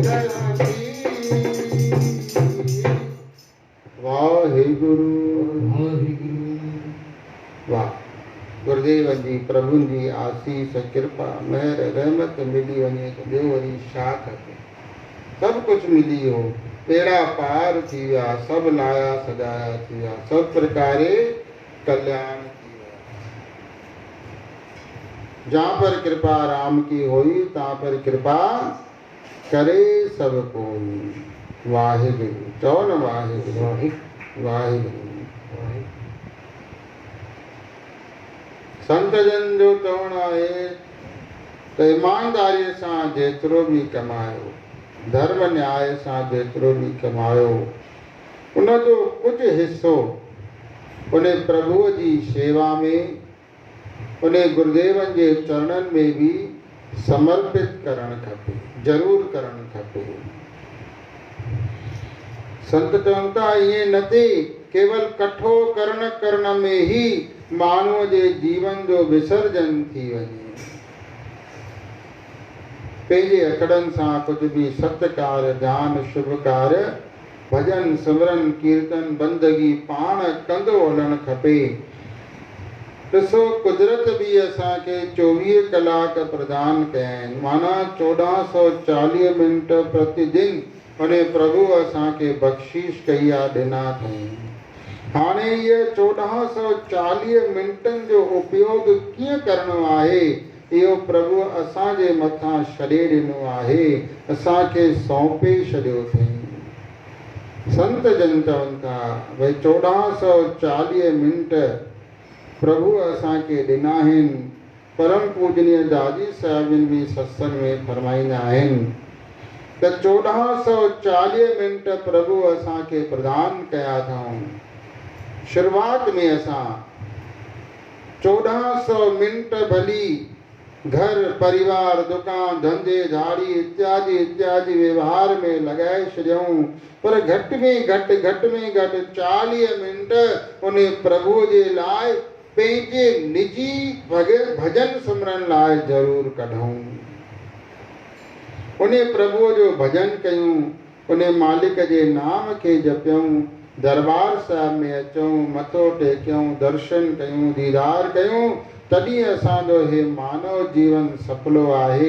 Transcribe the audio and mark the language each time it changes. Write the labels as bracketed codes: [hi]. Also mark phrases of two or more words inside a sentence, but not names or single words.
[sd] वाहिगुरु वाह। गुरुदेव जी प्रभु जी आसीस कृपा महर रहमत मिली वञे त ॿियो वरी छा खपे। सभु कुझु मिली हो, बेड़ा पार थी विया, सभु लाया सजाया थी विया, सब प्रकारे कल्याण थी विया। [hi] जहाँ पर कृपा राम की होई तहाँ पर कृपा करे सब कोई। [sd] वाहिगुरु चओ न वाहिगुरु वाहिगुरु। संत जन जो चवणु आहे त ईमानदारीअ सां जेतिरो बि कमायो, धर्म न्याय सां जेतिरो बि कमायो, उनजो कुझु हिसो उन प्रभुअ जी शेवा में, उन गुरुदेवन जे चरणनि में बि समर्पित करणु खपे, ज़रूरु करणु खपे। संत चवनि था ईअं न थी केवल कठो करण में ही माण्हूअ जे जीवन जो विसर्जन थी वञे। पंहिंजे अखड़नि सां कुझु बि सत्कार ध्यान शुभ कार्य भजन सिमरन कीर्तन बंदगी पाण कंदो हलणु खपे। ॾिसो कुदरत बि असांखे 24 कलाक प्रदान कया आहिनि, माना 1440 मिंट प्रतिदिन उन प्रभु असांखे बख़्शीश कई आहे, ॾिना अथई। हाणे इहे 1440 मिंटनि जो उपयोग कीअं करणो आहे, इहो प्रभु असांजे मथां छॾे ॾिनो आहे, असांखे सौंपे छॾियो अथई। संत जन चवनि था भई 1440 मिंट प्रभु असांखे ॾिना आहिनि। परम पूजनीय दादी साहिब जन बि सत्संग में फरमाईंदा आहिनि त 1440 मिंट प्रभु असांखे प्रदान कया अथऊं। शुरूआत में असां 1400 मिंट भली घर परिवार दुकान धंधे झाड़ी इत्यादि इत्यादि व्यवहार में लगाए छॾियऊं, पर घटि में घटि 40 मिंट उन प्रभु जे लाइ पंहिंजे निजी भजन सिमरन लाइ ज़रूरु कढूं। उन प्रभुअ जो भजन कयूं, उन मालिक जे नाम खे जपियूं, दरबार साहिब में अचूं, मथो टेकियूं, दर्शन कयूं, दीदार कयूं, तॾहिं असांजो हे मानव जीवन सफलो आहे।